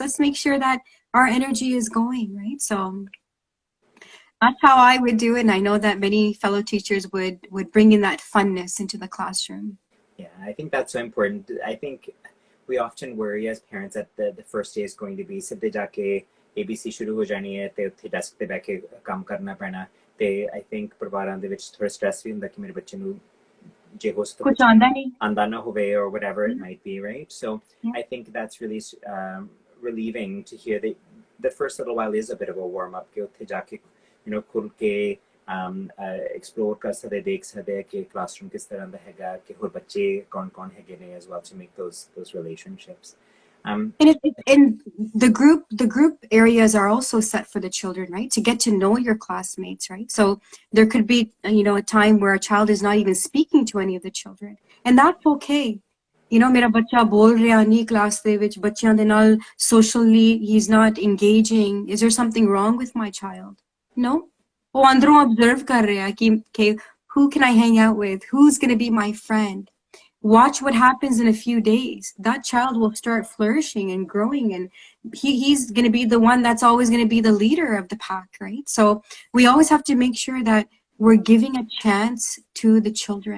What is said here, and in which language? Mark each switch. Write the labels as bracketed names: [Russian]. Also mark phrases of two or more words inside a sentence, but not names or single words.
[English] Let's make sure that our energy is going, right? So that's how I would do it. And I know that many fellow teachers would bring in that funness into the classroom. Yeah, I think that's so important. I think we often worry as parents that the first day is going to be [Punjabi] ਸਿੱਧੇ ਜਾ ਕੇ ABC ਸ਼ੁਰੂ ਹੋ ਜਾਣੀ ਹੈ ਤੇ ਉੱਥੇ ਡੈਸਕ ਤੇ ਬੈ ਕੇ ਕੰਮ ਕਰਨਾ ਪੈਣਾ. ਤੇ [English] I think [Punjabi] ਪਰਿਵਾਰਾਂ ਦੇ ਵਿੱਚ ਥੋੜਾ ਸਟ੍ਰੈਸ ਵੀ ਹੁੰਦਾ ਕਿ ਮੇਰੇ ਬੱਚੇ ਨੂੰ ਜੇ ਹੋ ਸਕੇ ਕੁਝ ਆਂਦਾ ਨਾ ਹੋਵੇ [English] or whatever it might be, right? So I think that's really relieving to hear that the first little while is a bit of a warm up [Punjabi] ਕਿ ਉੱਥੇ ਜਾ ਕੇ ਖੁੱਲ ਕੇ explore ਕਰ ਸਕਦੇ, ਦੇਖ ਸਕਦੇ ਕਿ classroom ਕਿਸ ਤਰ੍ਹਾਂ ਦਾ ਹੈਗਾ, ਕਿ ਹੋਰ ਬੱਚੇ ਕੌਣ ਹੈਗੇ ਨੇ, [English] as well, to make those relationships. And the group areas are also set for the children, right? To get to know your classmates, right? So there could be, a time where a child is not even speaking to any of the children, and that's okay. [Punjabi] ਮੇਰਾ ਬੱਚਾ ਬੋਲ ਰਿਹਾ ਨਹੀਂ class ਦੇ ਵਿੱਚ, ਬੱਚਿਆਂ ਦੇ ਨਾਲ socially [English] he's not engaging. Is there something wrong with my child? No. [Punjabi] Oh, andron observe kar reha ki, [English] okay, who can I hang out with? Who's going to be my friend? Watch what happens in a few days. That child will start flourishing and growing, and he's going to be the one that's always going to be the leader of the pack, right? So we always have to make sure that we're giving a chance to the children.